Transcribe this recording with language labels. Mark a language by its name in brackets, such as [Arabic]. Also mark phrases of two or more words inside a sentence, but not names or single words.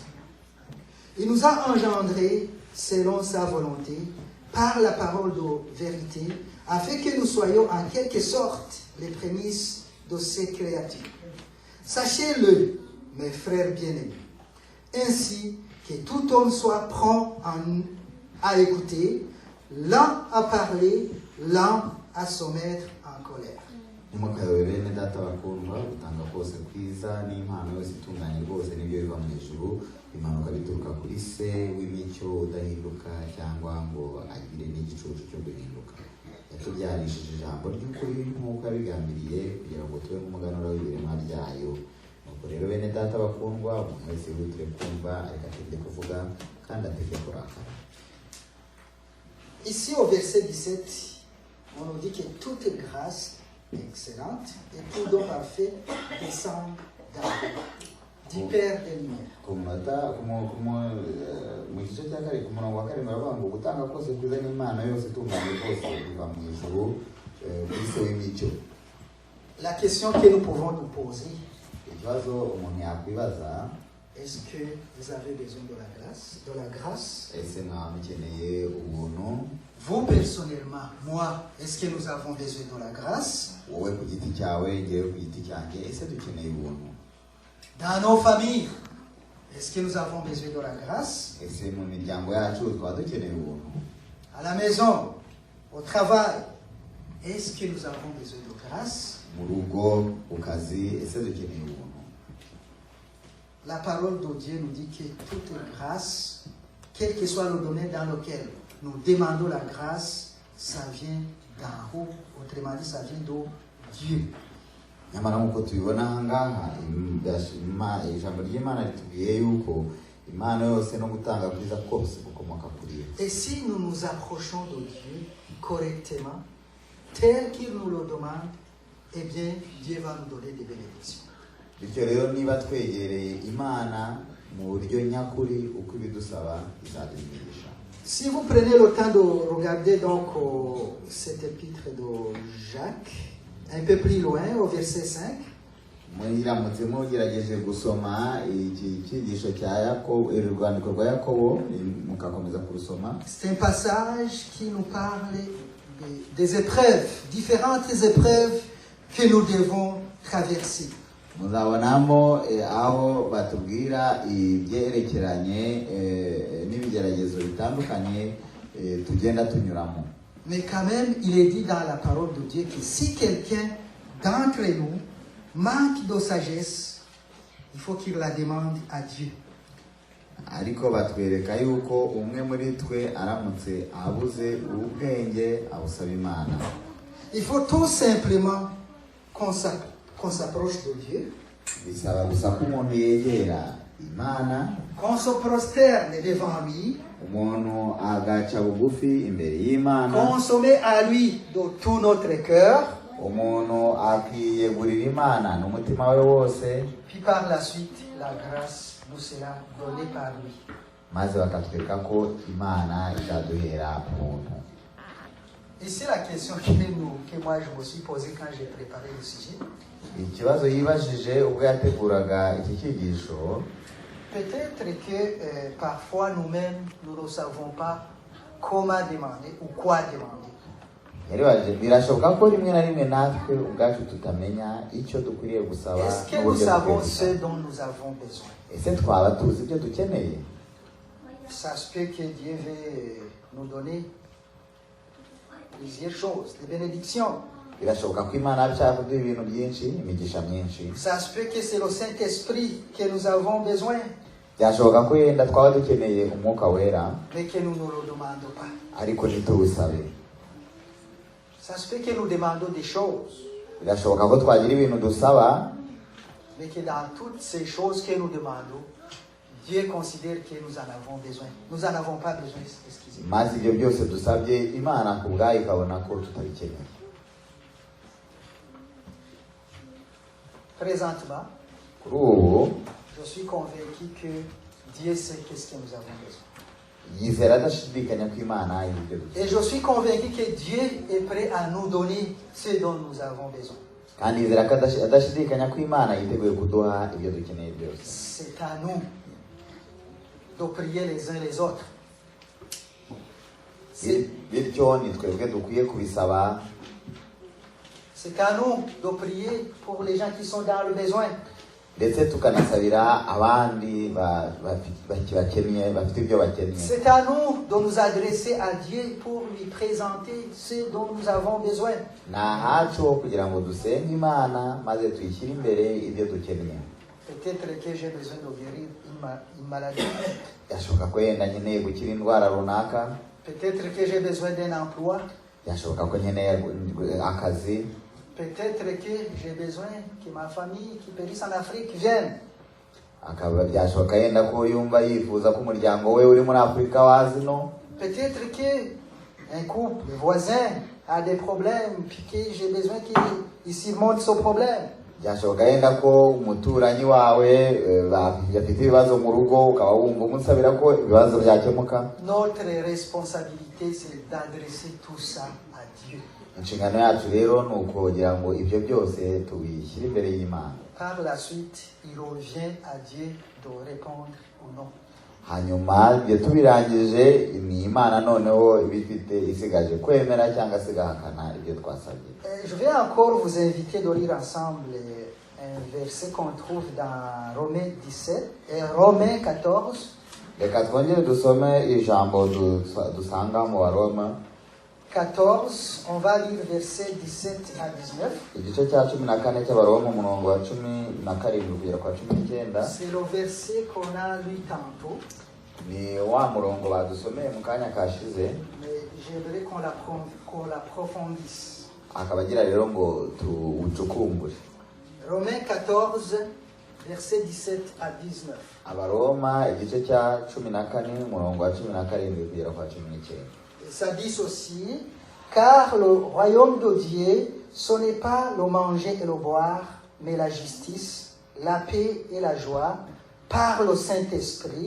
[French] Il nous a engendrés selon sa volonté, par la parole de vérité, afin que nous soyons en quelque sorte les prémices de ses créatures. Sachez-le, mes frères bien-aimés, ainsi que tout homme soit prompt à écouter, lent à parler, lent à se mettre en colère. [Kinyarwanda] Ntimukayobe bene data bakundwa, gutanga kose kwiza n'impano yose itunganye rwose n'ibyo biva mu ijuru bimanuka bituruka kuri se w'imico udahinduka cyangwa ngo agire n'igicucu cyo guhinduka. Yatubyarishije ijambo ry'ukuri nk'uko yabigambiriye kugira ngo tube nk'umuganura w'ibiremwa byayo. Nuko rero bene data bakundwa, umuntu wese wihutire kumva ariko atinde kuvuga kandi atinde kurakara. [French] Ici au verset 17, on nous dit que toute grâce excellente et tout don parfait descend du Père des Lumières. [Kinyarwanda] Mu gice cya kabiri ku murongo wa karindwi baravuga ngo gutanga kose kwiza n'Imana yose itunganye rwose biva mu ijuru kuri se w'imico. [French] La question que nous pouvons nous poser, [Kinyarwanda] Ikibazo umuntu yakwibaza, [French] est-ce que vous avez besoin de la grâce? [Kinyarwanda] ese mwaba mukeneye ubuntu? [French] Vous personnellement, moi, est-ce que nous avons besoin de la grâce? [Kinyarwanda] Wowe ku giti cyawe, ngewe ku giti cyanjye, ese dukeneye ubuntu? [French] Dans nos familles, est-ce que nous avons besoin de la grâce? [Kinyarwanda] Ese mu miryango yacu twaba dukeneye ubuntu? [French] À la maison, au travail, est-ce que nous avons besoin de grâce? [Kinyarwanda] Mu rugo, ku kazi, ese dukeneye ubuntu? [French] La parole de Dieu nous dit que toute grâce, quel que soit le domaine dans lequel nous demandons la grâce, ça vient d'en haut. Autrement dit, ça vient de Dieu. [Kinyarwanda] Nyamara nk'uko tubibona aha ngaha ijambo ry'Imana ritubwiye yuko impano yose no gutanga kwiza kose gukomoka kuri Yesu. [French] Et si nous nous approchons de Dieu correctement, tel qu'il nous le demande, eh bien, Dieu va nous donner des bénédictions. [Kinyarwanda] Bityo rero niba twegereye Imana mu buryo nyakuri uko ibidusaba izadumirisha. [French] Si vous prenez le temps de regarder donc cet épître de Jacques, un peu plus loin, au verset 5. [Kinyarwanda] mwiramutse mugerageje gusoma iki cyigisho cya Yakobo, urwandiko rwa Yakobo, mukakomeza kurusoma. [French] C'est un passage qui nous parle des épreuves, différentes épreuves que nous devons traverser. [Kinyarwanda] Muzabonamo aho batubwira ibyerekeranye n'ibigeragezo bitandukanye tugenda tunyuramo. [French] Mais quand même, il est dit dans la parole de Dieu que si quelqu'un d'entre nous manque de sagesse, il faut qu'il la demande à Dieu. [Kinyarwanda] Ariko batwereka yuko umwe muri twe aramutse abuze ubwenge abusaba Imana. [French] Il faut tout simplement qu'on s'approche de Dieu, [Kinyarwanda] Bisaba gusa ko umuntu yegera Imana, [French] qu'on se prosterne devant lui, [Kinyarwanda] umuntu agaca bugufi imbere y'Imana, [French] qu'on se met à lui de tout notre cœur, [Kinyarwanda] umuntu akiyegurira Imana n'umutima we wose, [French] puis par la suite, la grâce nous sera donnée par lui. [Kinyarwanda] maze bakatwereka ko Imana izaduhera umuntu. [French] Ici, la question que moi je me suis posée quand j'ai préparé le sujet, [Kinyarwanda] Ikibazo yibajije ubwo yateguraga iki cyigisho, [French] peut-être que parfois nous-mêmes, nous ne savons pas comment demander ou quoi demander. [Kinyarwanda] yaribaje birashoboka ko rimwe na rimwe natwe ubwacu tutamenya icyo dukwiriye gusaba. [French] Est-ce que nous savons ce dont nous avons besoin? [Kinyarwanda] Ese twaba tuzi ibyo dukeneye? [French] Ça se peut que Dieu veut nous donner plusieurs choses, des bénédictions. [Kinyarwanda] Birashoboka ko Imana ashaka kuduha ibintu byinshi, imigisha myinshi. [French] Ça se peut que c'est le Saint-Esprit que nous avons besoin, [Kinyarwanda] Byashoboka ko yenda twaba dukeneye umwuka wera, [French] mais que nous ne le demandons pas. [Kinyarwanda] ariko ntituwisabe. [French] Ça se peut que nous demandons des choses, [Kinyarwanda] Birashoboka ko twagira ibintu dusaba, [French] mais que dans toutes ces choses que nous demandons, Dieu considère que nous en avons besoin. Nous n'en avons pas besoin, excusez-moi. [Kinyarwanda] maze ibyo byose dusabye Imana ku bwayo ikabona ko tutabikeneye. [French] Présentement, [Kinyarwanda] Kuri ubu [French] je suis convaincu que Dieu sait qu'est-ce que nous avons besoin. [Kinyarwanda] yizera adashidikanya ko Imana izi ibyo dusaba. [French] Et je suis convaincu que Dieu est prêt à nous donner ce dont nous avons besoin. [Kinyarwanda] Kandi yizera ko adashidikanya ko Imana yiteguye kuduha ibyo dukeneye byose. [French] C'est à nous de prier les uns les autres. [Kinyarwanda] Bityo ni twebwe dukwiye kubisaba. [French] C'est à nous de prier pour les gens qui sont dans le besoin. [Kinyarwanda] Ndetse tukanasabira abandi bakennye bafite ibyo bakennye. [French] C'est à nous de nous adresser à Dieu pour lui présenter ce dont nous avons besoin. [Kinyarwanda] Ni ahacu ho kugira ngo dusenge Imana maze tuyishyire imbere ibyo dukeneye. [French] Peut-être que j'ai besoin de guérir une maladie. [Kinyarwanda] Yashoboka ko yenda nkeneye gukira indwara runaka. [French] Peut-être que j'ai besoin d'un emploi. [Kinyarwanda] Yashoboka ko nkeneye akazi. [French] Peut-être que j'ai besoin que ma famille qui périsse en Afrique vienne. [Kinyarwanda] Akaba byashoboka yenda ko yumva yifuza ko umuryango we uri muri Afurika wazino. [French] Peut-être que un couple, le voisin, a des problèmes, puis que j'ai besoin qu'il surmonte ce problème. [Kinyarwanda] Byashoboka yenda ko umuturanyi wawe bafite ibibazo mu rugo, ukaba wumva umusabira ko ibibazo byakemuka. [French] Notre responsabilité, c'est d'adresser tout ça à Dieu. [Kinyarwanda] Inshingano yacu rero ni ukugira ngo ibyo byose tubishyire imbere y'Imana. [French] Par la suite, il revient à Dieu de répondre ou non. [Kinyarwanda] Hanyuma ibyo tubirangije ni Imana noneho ibifite isigaje kwemera cyangwa se igahakana ibyo twasabye. [French] Je vais encore vous inviter de lire ensemble un verset qu'on trouve dans Romains 14. [Kinyarwanda] Reka twongere dusome ijambo dusanga mu Baroma 14, [French] on va lire versets 17 à 19. [Kinyarwanda] igice cya 14 cy'Abaroma umurongo wa 17 kugera kwa 19. [French] C'est le verset qu'on a lu tantôt. [Kinyarwanda] Ni wa murongo badusomeye mu kanya kashize. [French] Mais j'aimerais qu'on l'approfondisse. [Kinyarwanda] Akaba agira rero ngo tuwucukumbure. [French] Romains 14, versets 17 à 19. [Kinyarwanda] Abaroma igice cya 14 umurongo wa 17 kugera kwa 19. [French] Ça dit ceci, car le royaume de Dieu, ce n'est pas le manger et le boire, mais la justice, la paix et la joie, par le Saint-Esprit.